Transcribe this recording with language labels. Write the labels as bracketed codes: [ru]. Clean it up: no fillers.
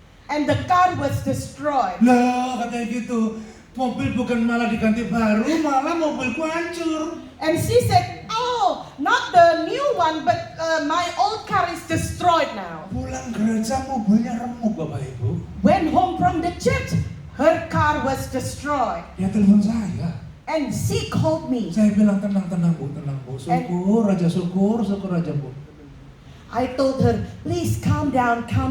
[en] And the car was destroyed. [id] Lah katanya gitu, mobil bukan malah diganti baru, malah mobilku hancur. [en] And she said, "Oh, not the new one, but my old car is destroyed now." [id] Pulang gereja mobilnya remuk Bapak Ibu. [en] Went home from the church, her car was destroyed. [id] Dia telepon saya. [en] And she called me. [id] Saya bilang tenang Bu. Syukur aja Bu. [en] I told her, "Please calm down.